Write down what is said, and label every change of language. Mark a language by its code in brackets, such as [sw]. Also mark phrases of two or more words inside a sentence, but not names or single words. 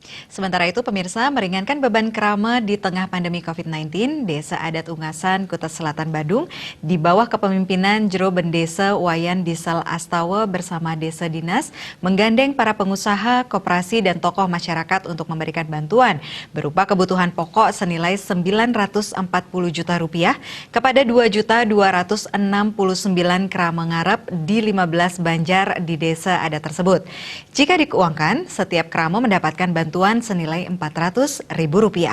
[id] Sementara itu, pemirsa, meringankan beban kerama di tengah pandemi COVID-19, Desa Adat Ungasan, Kuta Selatan, Badung, di bawah kepemimpinan Jero Bendesa Wayan Disal Astawa bersama Desa Dinas, menggandeng para pengusaha, koperasi, dan tokoh masyarakat untuk memberikan bantuan berupa kebutuhan pokok senilai Rp940 juta kepada 2.269 kerama ngarep di 15 banjar di desa adat tersebut. Jika dikeuangkan, setiap kerama mendapatkan bantuan senilai Rp400.000.